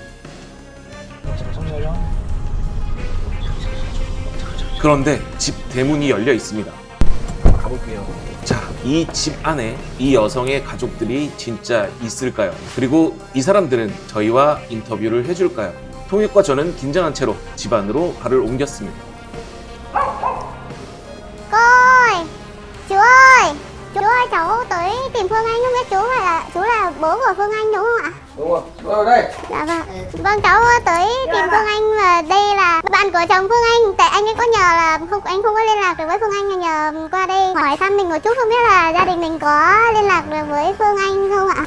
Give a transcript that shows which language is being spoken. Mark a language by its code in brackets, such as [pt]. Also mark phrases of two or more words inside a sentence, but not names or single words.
[ko] 그런데 집 대문이 열려 있습니다. 가볼게요. 자, 이 집 안에 이 여성의 가족들이 진짜 있을까요? 그리고 이 사람들은 저희와 인터뷰를 해줄까요? 통역과 저는 긴장한 채로 집 안으로 발을 옮겼습니다. [vi] Cô ơi, chú ơi, chú ơi, cháu tới tìm Phương Anh không biết chú là bố của Phương Anh đúng không ạ? Đúng rồi, vào đây. Dạ vâng. Vâng, cháu tới tìm Phương Anh và đây là bạn của chồng Phương Anh. Tại anh ấy có nhờ là anh không có liên lạc được với Phương Anh, là nhờ qua đây hỏi thăm mình một chút, không biết là gia đình mình có liên lạc được với Phương Anh không ạ?